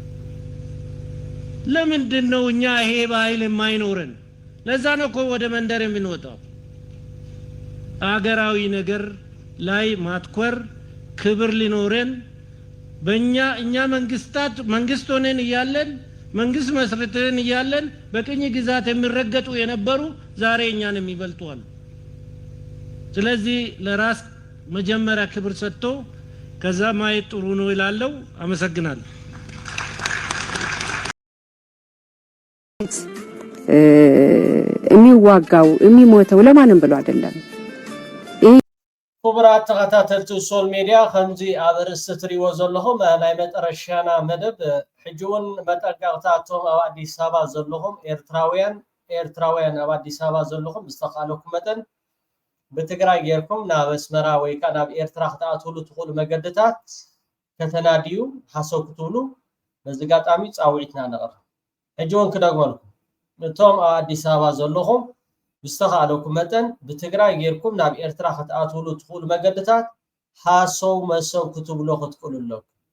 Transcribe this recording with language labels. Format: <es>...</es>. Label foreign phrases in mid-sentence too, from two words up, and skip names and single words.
<am>ለምንድነው እኛ ይሄ ባህል የማይኖረን ለዛ ነው እኮ ወደ መንደር የምንወጣው አገራዊ ነገር ላይ ማትኮር ክብር ሊኖረን እኛ መንግስት ሆነን እያለን መንግስት መስርተን እያለን በቅኝ ግዛት የሚረገጡ የነበሩ ዛሬ እኛን የሚበልጡዋል ስለዚህ ለራስ መጀመሪያ ክብር ሰጥቶ ከዛ ማየት ጥሩ ነው ይላለው አመሰግናለሁ የሚዋጋው የሚሞተው ለማንም ብሎ አይደለም</am> <ti>ክቡራት ተኸታተልቲ ሶል ሚድያ ከምዚ ኣብ ርእሲ ትሪእዎ ዘለኹም ናይ መጠረሻና መደብ ሕጂውን መጠንቀቕታቶም ኣብ ኣዲስ ኣበባ ዘለኹም ኤርትራውያን ኣብ ኣዲስ ኣበባ ዘለኹም ዝተኻለኩም መጠን ብትግራይ ጌርኩም ናብ ኣስመራ ወይ ከዓ ናብ ኤርትራ ክትኣትውሉ ትኽእሉ መገድታት ከተናድዩ ሓሰብ ክትብሉ በዚ ጋጣሚ ፃውዒትና ነቕርብ ሕጂውን ክደግመልኩም እቶም ኣብ ኣዲስ ኣበባ ዘለኹም ብስተኻለኩም መጠን ብትግራይ ጌርኩም ናብ ኤርትራ ክትኣትውሉ ትኽእሉ መገድታት ሓሰው መሰው ክትብሎ ክትክእሉ ኣለኩም</ti>